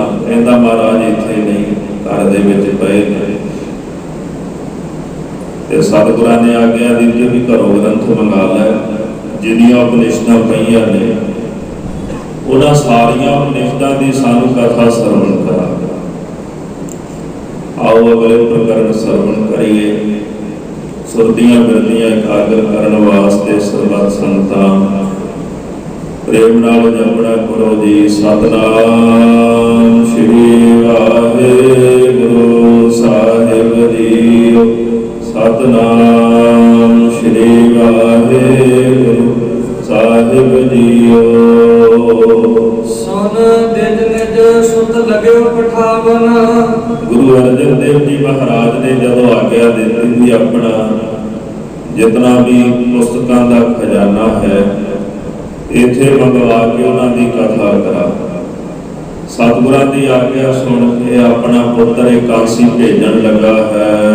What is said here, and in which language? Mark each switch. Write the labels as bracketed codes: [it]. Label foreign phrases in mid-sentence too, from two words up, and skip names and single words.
[pa] ਕਹਿੰਦਾ ਮਹਾਰਾਜ ਇੱਥੇ ਨਹੀਂ ਘਰ ਦੇ ਵਿੱਚ ਪਏ ਤੇ ਸਤਿਗੁਰਾਂ ਨੇ ਆਗਿਆ ਦਿੱਤੀ ਵੀ ਘਰੋਂ ਗ੍ਰੰਥ ਮੰਗਾ ਲੈ ਜਿਹੜੀਆਂ ਉਪਨਿਸ਼ਦਾਂ ਪਈਆਂ ਨੇ ਉਹਨਾਂ ਸਾਰੀਆਂ ਉਪਨਿਸ਼ਦਾਂ ਦੀ ਸਾਨੂੰ ਕਥਾ ਸਰਵਣ ਕਰਾ। ਆਓ ਅਗਲੇ ਪ੍ਰਕਰਣ ਸਰਵਣ ਕਰੀਏ। ਸੁਰਤੀਆਂ ਬਿਰਤੀਆਂ ਇਕਾਗਰ ਕਰਨ ਵਾਸਤੇ ਸਰਬੱਤ ਸੰਗਤਾਂ ਪ੍ਰੇਮ ਨਾਲ ਜਪਣਾ ਕਰੋ ਜੀ। ਸਤਿਨਾਮ ਸ੍ਰੀ ਵਾਹਿਗੁਰੂ ਸਾਹਿਬ ਜੀ। ਸਤਿਨਾਮ ਸ੍ਰੀ ਵਾਹਿਗੁਰੂ ਸਾਹਿਬ ਜੀਓ। [bra] सन दिज निज सुत लग्यो पठावन [pa] गुरु अर्जन ਅਰਜਨ ਦੇਵ ਜੀ ਮਹਾਰਾਜ ਨੇ ਜਦੋਂ ਆਗਿਆ ਦਿੱਤੀ ਵੀ ਆਪਣਾ ਜਿਤਨਾ ਵੀ ਪੁਸਤਕਾਂ ਦਾ ਖਜ਼ਾਨਾ ਹੈ ਇੱਥੇ ਮੰਗਵਾ ਕੇ ਉਹਨਾਂ ਦੀ ਕਥਾ ਕਰਾ। ਸਤਿਗੁਰਾਂ ਦੀ ਆਗਿਆ ਸੁਣ ਕੇ ਆਪਣਾ ਪੁੱਤਰ ਕਾਂਸੀ ਭੇਜਣ ਲੱਗਾ ਹੈ।